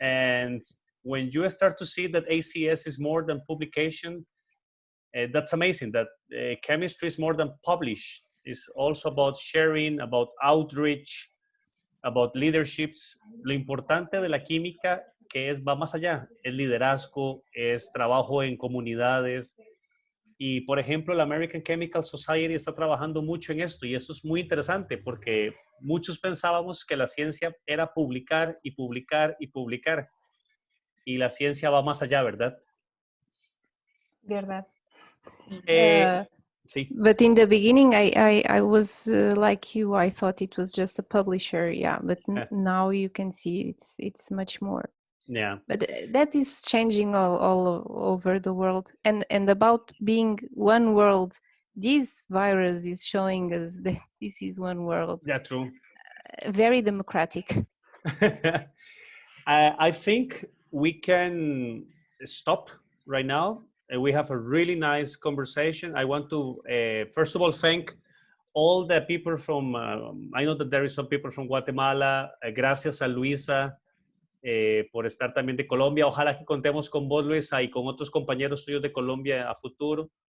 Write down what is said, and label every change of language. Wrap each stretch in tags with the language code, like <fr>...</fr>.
<en>And when you start to see that ACS is more than publication, that's amazing, that chemistry is more than publish. It's also about sharing, about outreach, about leaderships.</en> <es>Lo importante de la química que va más allá, es liderazgo, es trabajo en comunidades. Y, por ejemplo, la American Chemical Society está trabajando mucho en esto y eso es muy interesante porque muchos pensábamos que la ciencia era publicar y publicar y publicar y la ciencia va más allá, ¿verdad? Verdad. Sí.</es> <en>But in the beginning, I was like you. I thought it was just a publisher, yeah. But now you can see it's much more. Yeah. But that is changing all over the world. And about being one world, this virus is showing us that this is one world. Yeah, true. Very democratic. I think we can stop right now. We have a really nice conversation. I want to, first of all, thank all the people from, I know that there is some people from Guatemala.</en> <es>Gracias a Luisa por estar también de Colombia. Ojalá que contemos con vos, Luisa, y con otros compañeros tuyos de Colombia a futuro.</es>